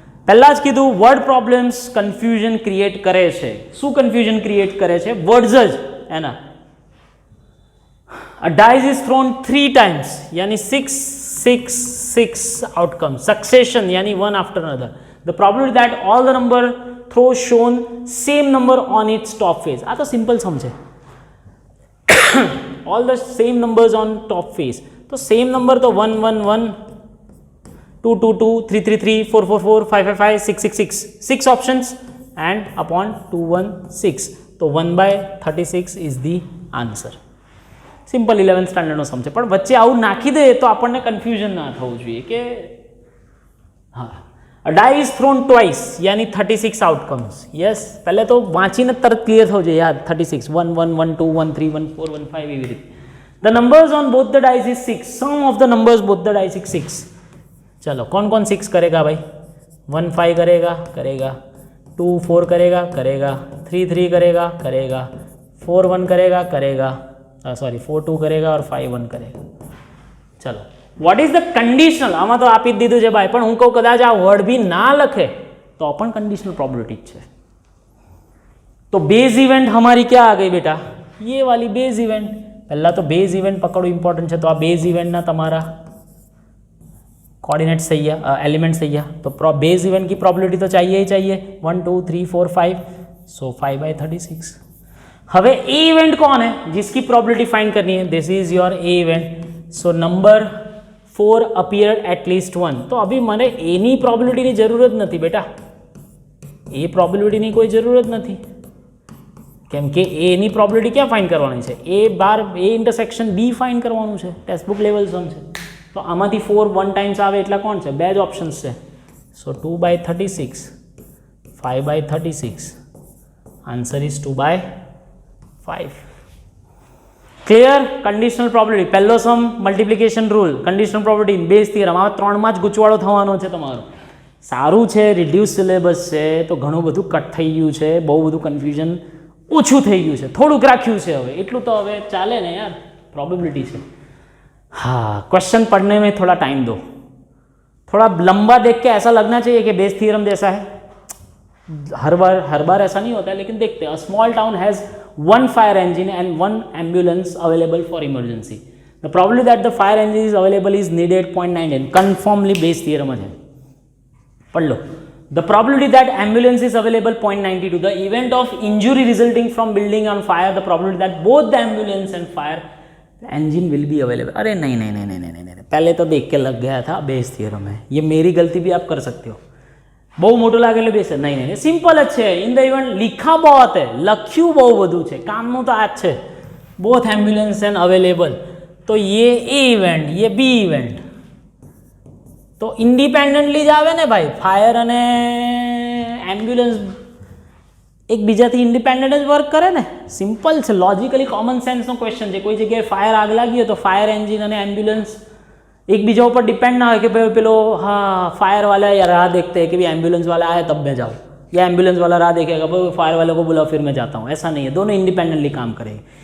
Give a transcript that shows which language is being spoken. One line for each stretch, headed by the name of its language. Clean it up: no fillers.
Gujarati: પહેલા જ કીધું વર્ડ પ્રોબ્લેમ્સ કન્ફ્યુઝન ક્રિએટ કરે છે. શું કન્ફ્યુઝન ક્રિએટ કરે છે? વર્ડ્સ જ એના.
English: A dice is thrown 3 times यानी 6 6 6 outcome. Succession यानी one after another. The probability that all the number throws shown same number on its top face.
Gujarati: આ તો સિમ્પલ સમજે.
English: all the same numbers on top face. तो same number तो 1 1 1 2 2 2 3 3 3 4 4 4 5 5 5 6 6 6 6 options and upon 2 1 6. तो 1/36 is the answer.
Gujarati: Simple 11th સ્ટાન્ડર્ડનો સમ છે. પણ વચ્ચે આવું નાખી દે તો આપણને કન્ફ્યુઝન ના થવું જોઈએ કે હા.
English: A die is thrown twice यानी 36 outcomes.
Hindi: Yes, पहले तो वाँचीने तरत क्लियर हो जाए यार. 36 1 1 1 2 1 3 1 4 1 5
Gujarati: एवी रीते.
English: The numbers on both the dice is 6. Sum of the numbers both the dice is 6.
Hindi: चलो कौन कौन 6 करेगा भाई? 1 5 करेगा, 2 4 करेगा, 3 3 करेगा, 4 1 करेगा, सॉरी 4 2 करेगा और 5 1 करेगा.
Gujarati: चलो
English: What is the conditional?
Gujarati: આમાં તો આપી જ દીધું છે ભાઈ, પણ હું કહું કદાચ આ વર્ડ બી ના લખે તો પણ કન્ડિશનલ પ્રોબેबिलिटी છે.
Hindi: તો બેઝ ઇવેન્ટ हमारी क्या आ गई बेटा? ये वाली बेज इवेंट.
Gujarati: પહેલા તો બેઝ ઇવેન્ટ પકડવું ઇમ્પોર્ટન્ટ છે. તો આ બેઝ ઇવેન્ટના તમારા કોઓર્ડિનેટ્સ થઈ ગયા, એલિમેન્ટ્સ થઈ ગયા.
Hindi: તો બેઝ ઇવેન્ટ की प्रोबेबिलिटी तो चाहिए ही चाहिए. 1 2 3 4 5. सो 5/36. હવે ए इवेंट कौन है जिसकी प्रोबेबिलिटी फाइंड करनी है?
English: This is your A event. So number 4 appeared at least 1.
Hindi: तो अभी
Gujarati: મને એની પ્રોબેબિલિટીની જરૂરત નથી બેટા. એ પ્રોબેબિલિટીની કોઈ જરૂરત નથી, કેમ કે એની પ્રોબેબિલિટી ક્યાં ફાઇન્ડ કરવાની છે? એ બાર એ ઇન્ટરસેક્શન બી ફાઇન્ડ કરવાનું છે. ટેક્સ્ટબુક લેવલ સમ છે. તો આમાંથી 4 1 ટાઈમ્સ આવે એટલા કોણ છે? બે જ ઓપ્શન્સ છે. સો 2/36 5/36. Answer is 2/5. Clear? Conditional probability પહેલો સમ multiplication rule, conditional probability, base theorem. આ ત્રણમાં જ ગૂંચવાડો થવાનો છે તમારો. સારું છે રિડ્યુસ સિલેબસ છે તો ઘણું બધું કટ થઈ ગયું છે, બહુ બધું કન્ફ્યુઝન ઓછું થઈ ગયું છે, થોડુંક રાખ્યું છે. હવે એટલું તો હવે ચાલે ને યાર, પ્રોબેबिलिटी છે.
Hindi: हाँ, क्वेश्चन पढ़ने में थोड़ा टाइम दो. थोड़ा लंबा देख के ऐसा लगना चाहिए कि बेस थ्योरम जैसा है. हर बार ऐसा नहीं होता है, लेकिन देखते हैं.
English: A small town has 1 fire engine and 1 ambulance available for emergency. The probability that the fire engine is available is needed 0.99.
Hindi: Confirmly Bayes theorem है. पढ़ लो.
English: The probability that ambulance is available 0.92. The event of injury resulting from building on fire, the probability that both the ambulance and fire engine will be available.
Hindi: अरे नहीं, पहले तो देख के लग गया था बेस थ्योरम है. ये मेरी गलती भी आप कर सकते हो.
Gujarati: બહુ મોટું લાગે એટલે બેસે નહીં, સિમ્પલ જ છે. ઇન ધ ઇવેન્ટ
Hindi: लिखा बहुत है,
Gujarati: લખ્યું બહુ બધું છે, કામનું તો આ જ છે.
English: Both ambulance and available.
Gujarati: તો ये ए ઇવેન્ટ, ये बी ઇવેન્ટ તો ઇન્ડિપેન્ડન્ટલી જ આવે ને ભાઈ. ફાયર અને એમ્બ્યુલન્સ એકબીજાથી ઇન્ડિપેન્ડન્ટ જ વર્ક કરે ને. સિમ્પલ છે, લોજિકલી કોમન સેન્સનો ક્વેશ્ચન છે. કોઈ જગ્યાએ ફાયર આગ લાગી હોય તો ફાયર એન્જિન અને એમ્બ્યુલન્સ
Hindi: एक बीजा ऊपर डिपेंड ना हो कि भाई पेलो हाँ फायर वाला या राह देखते हैं कि भाई एम्बुलेंस वाला आया तब मैं जाऊँ, या एम्बुलेंस वाला राह देखेगा भाई फायर वाले को बुलाओ फिर मैं जाता हूँ. ऐसा नहीं है, दोनों इंडिपेंडेंटली काम करेंगे.